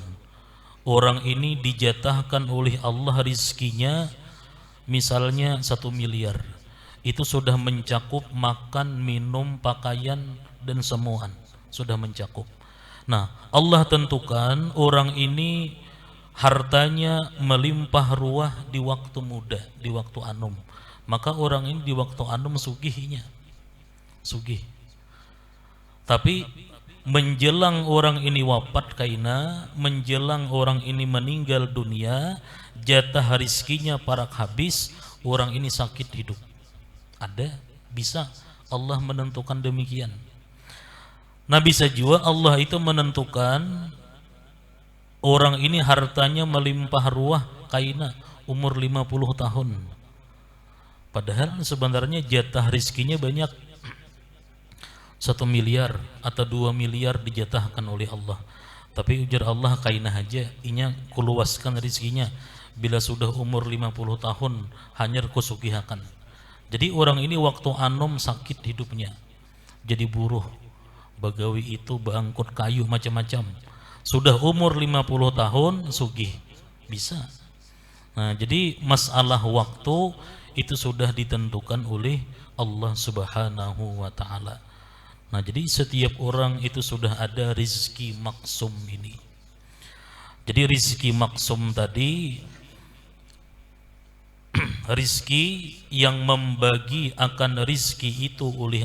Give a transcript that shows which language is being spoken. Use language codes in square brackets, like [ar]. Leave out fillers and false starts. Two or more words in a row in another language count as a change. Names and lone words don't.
[id] Orang ini dijatahkan oleh Allah rizkinya misalnya 1 miliar. Itu sudah mencakup makan, minum, pakaian dan semuaan, sudah mencakup. Nah, Allah tentukan orang ini hartanya melimpah ruah di waktu muda, di waktu anum. [bjn] Maka orang ini di waktu anum sugihnya, sugih. [id] Tapi menjelang orang ini wafat kaina, menjelang orang ini meninggal dunia, jatah rizkinya parak habis, orang ini sakit hidup. Ada, bisa Allah menentukan demikian. Nah, bisa juga Allah itu menentukan orang ini hartanya melimpah ruah kaina umur 50 tahun. Padahal sebenarnya jatah rizkinya banyak, 1 miliar atau 2 miliar dijatahkan oleh Allah. [bjn] Tapi ujar Allah kaina aja inya kuluaskan rizkinya. Bila sudah umur 50 tahun hanyar kusugihakan. Jadi orang ini waktu anom sakit hidupnya, jadi buruh, bagawi itu bangkut kayu macam-macam. Sudah umur 50 tahun sugih, bisa. [id] Nah, jadi masalah waktu itu sudah ditentukan oleh Allah [ar] Subhanahu wa ta'ala. [id] Nah, jadi setiap orang itu sudah ada rizki maksum ini. Jadi rizki maksum tadi rizki yang membagi akan rizki itu oleh